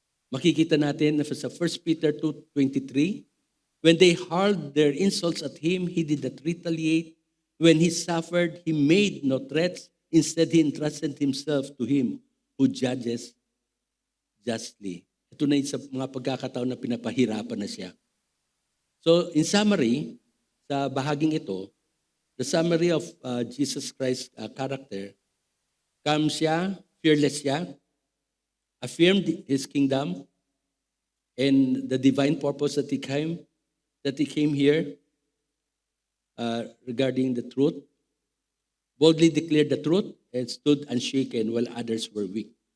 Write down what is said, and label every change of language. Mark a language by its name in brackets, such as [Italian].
[Filipino] Makikita natin na sa [English] 1 Peter 2:23, when they hurled their insults at him, he did not retaliate. When he suffered, he made no threats. Instead, he entrusted himself to him who judges justly. [Filipino] Ito na sa mga pagkakataon na pinapahirapan na siya. [English] So, in summary, [Filipino] sa bahaging ito, [English] the summary of Jesus Christ's character, calm siya, fearless siya, affirmed his kingdom, and the divine purpose that he came here regarding the truth, boldly declared the truth, and stood unshaken while others were weak.